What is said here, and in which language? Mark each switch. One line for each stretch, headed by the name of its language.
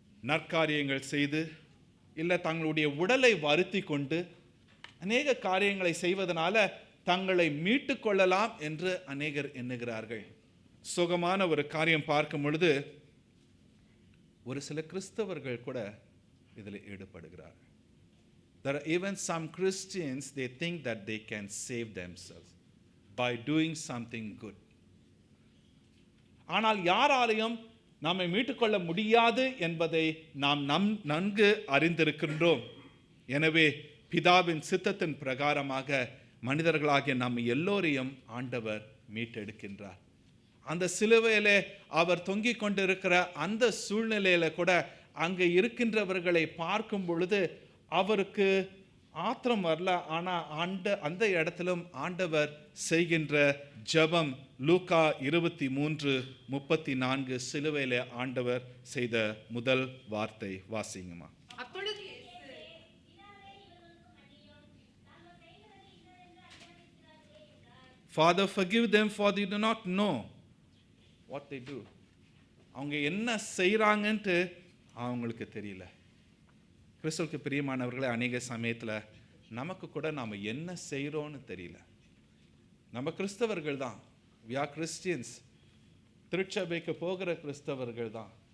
Tamil: நற்காரியங்கள் செய்து, இல்லை தங்களுடைய உடலை வருத்தி கொண்டு அநேக காரியங்களை செய்வதனால தங்களை மீட்டு கொள்ளலாம் என்று அநேகர் எண்ணுகிறார்கள். சுகமான ஒரு காரியம் பார்க்கும் பொழுது ஒரு சில கிறிஸ்தவர்கள் கூட இதில் ஈடுபடுகிறார்கள்.
English: There are even some Christians, they think that they can save themselves by doing something good.
Tamil: ஆனால் யாராலையும் நம்மை மீட்டுக்கொள்ள முடியாது என்பதை நாம் நன்கு அறிந்திருக்கின்றோம். எனவே பிதாவின் சித்தத்தின் பிரகாரமாக மனிதர்களாகிய நம்ம எல்லோரையும் ஆண்டவர் மீட்டெடுக்கின்றார். அந்த சிலுவையிலே அவர் தொங்கிக் கொண்டிருக்கிற அந்த சூழ்நிலையில கூட அங்கே இருக்கின்றவர்களை பார்க்கும் பொழுது அவருக்கு ஆத்திரம் வரல. ஆனால் அந்த இடத்திலும் ஆண்டவர் செய்கின்ற ஜெபம், லூக்கா 23:34 சிலுவையிலே ஆண்டவர் செய்த முதல் வார்த்தை வாசிங்கம்மா. அப்பொழுது
English: Father, forgive them for they do not know what they do.
Tamil: அவங்க என்ன செய்கிறாங்கன்ட்டு அவங்களுக்கு தெரியல. கிறிஸ்துவுக்கு பிரியமானவர்களே, அநேக சமயத்தில் நமக்கு கூட நாம் என்ன செய்கிறோன்னு தெரியல. நம்ம கிறிஸ்தவர்கள் தான்,
English: we are Christians,
Tamil: திருச்சபைக்கு போகிற கிறிஸ்தவர்கள் தான்.